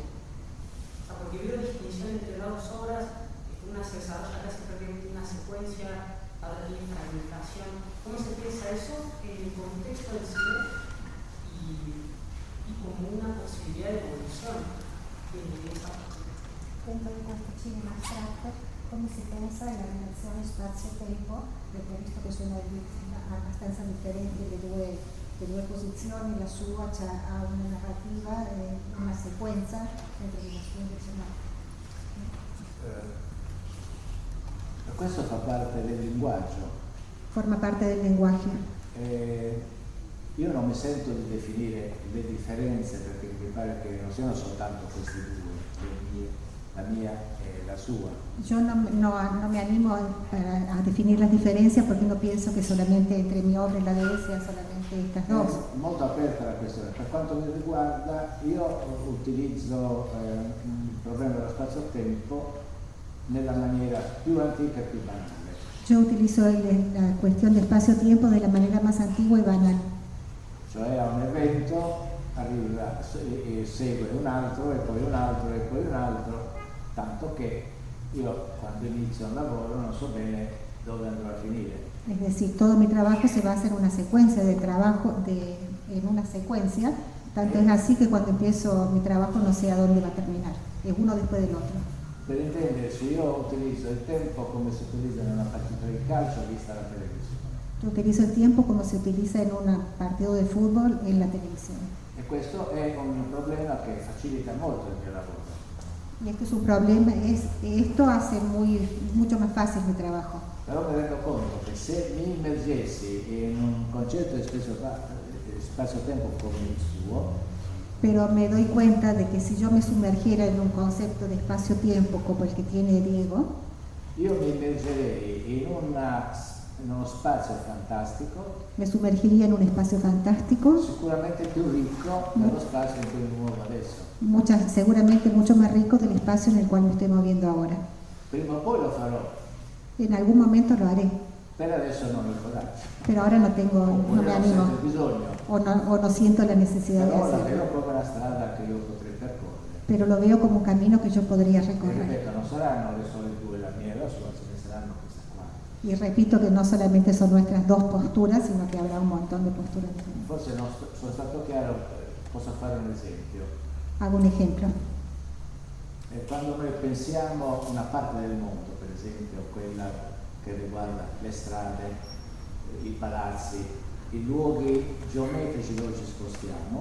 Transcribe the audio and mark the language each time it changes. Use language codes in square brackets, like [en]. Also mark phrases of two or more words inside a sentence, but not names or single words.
[es] Porque veo la distinción entre las dos obras, una se desarrolla casi prácticamente una secuencia, otra tiene fragmentación. ¿Cómo se piensa eso en el contexto del cine y como una posibilidad de evolución de esa? [it] Dentro de questo cinema astratto, come si pensa alla relazione spazio-tempo, perché visto che sono abbastanza differenti le due posizioni, la sua ha una narrativa, una sequenza, mentre la sua invece no. Questo fa parte del linguaggio. [es] Forma parte del linguaggio. [it] Io non mi sento di definire le differenze, perché mi pare che non siano soltanto queste due, la mia e la sua. [es] Yo no me animo a definir las diferencias porque no pienso que solamente entre mi obra y la de él sean solamente estas dos. [it] Molto aperta la questione. Per quanto mi riguarda, io utilizzo il problema dello spazio-tempo nella maniera più antica e più banale. [es] Yo utilizo la cuestión de espacio-tiempo de la manera más antigua y banal. [it] Cioè a un evento arriva e segue un altro e poi un altro e poi un altro, tanto che io quando inizio un lavoro non so bene dove andrò a finire. [es] Es decir, todo mi trabajo se basa en una secuencia de trabajo, en una secuencia, tanto es así que cuando empiezo mi trabajo no sé a dónde va a terminar, es uno después del otro. [it] Per intenderci, io utilizzo il tempo come si utilizza in una partita di calcio vista la televisione. [es] Yo utilizo el tiempo como se utiliza en un partido de fútbol en la televisión. [it] E questo è un problema che facilita molto il mio lavoro. [es] Y esto es un problema, esto hace mucho más fácil mi trabajo. [it] Però mi rendo conto che se mi immergessi in un concetto di spazio-tempo come il suo, [es] pero me doy cuenta de que si yo me sumergiera en un concepto de espacio-tiempo como el que tiene Diego, [it] io mi immergerei in uno spazio fantastico, [es] me sumergiría en un espacio fantástico, [it] sicuramente più ricco dello spazio in cui mi muovo adesso. [es] Seguramente mucho más rico del espacio en el cual me estoy moviendo ahora. [it] Prima o poi lo farò. [es] En algún momento lo haré. [it] Per adesso non ho il coraggio. [es] Pero ahora no me animo. O no siento la necesidad de hacerlo. [it] Però veo come una strada che io potrei percorrere. [es] Pero lo veo como un camino que yo podría recorrer. [it] E ripeto, non saranno le sole due, la mia e la sua, ce ne saranno queste qua. [es] Y repito que no solamente son nuestras dos posturas, sino que habrá un montón de posturas. [it] Forse non sono stato chiaro, posso fare un esempio. [es] Hago un ejemplo. [it] Quando noi pensiamo una parte del mondo, per esempio quella che riguarda le strade, i palazzi, i luoghi geometrici dove ci spostiamo.